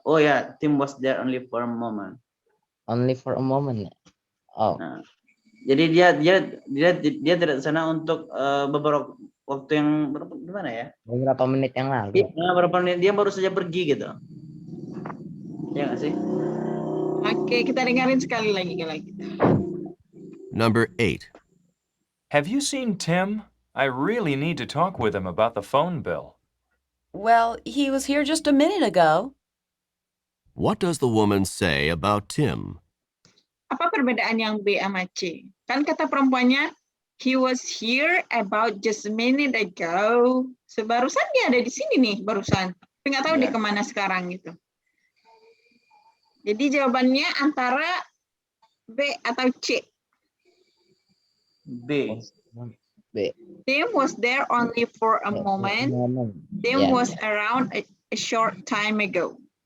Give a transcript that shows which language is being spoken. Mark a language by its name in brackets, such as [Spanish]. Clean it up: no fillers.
[English] Oh ya, Tim was there only for a moment. Only for a moment. Oh. [Indonesian] Nah, jadi dia tidak di sana untuk beberapa waktu yang gimana ya? Beberapa menit yang lalu. Iya, beberapa menit dia baru saja pergi gitu. Ya nggak sih? Oke, kita dengerin sekali lagi kalau gitu. [English] Number 8. Have you seen Tim? I really need to talk with him about the phone bill. Well, he was here just a minute ago. What does the woman say about Tim? [Indonesian] Apa perbedaan yang B sama C? Kan kata perempuannya, [English] he was here about just a minute ago. [Indonesian] Sebarusan dia ada di sini nih, barusan. Tapi nggak tahu dia kemana sekarang gitu. Jadi jawabannya antara B atau C. B. [English] Tim was there only for a moment. Tim was around a short time ago.